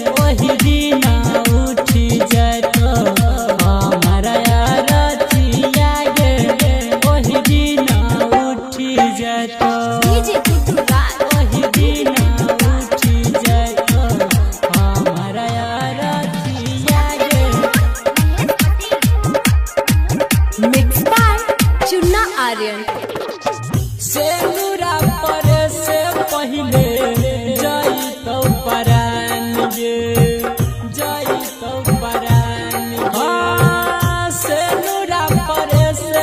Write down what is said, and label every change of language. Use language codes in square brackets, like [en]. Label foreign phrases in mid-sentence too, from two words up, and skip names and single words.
[mai] वही दिन उठी जातो हमारा रतिया गे वही दिन उठी जातो डीजे गुड्डू राज वही दिन उठी जातो हमारा रतिया गे [en] mix by [mai] चुन्ना आर्यन सेनुरा पर से पहिले जाई तो परान गे जाई तो परान गे सेनुरा पर से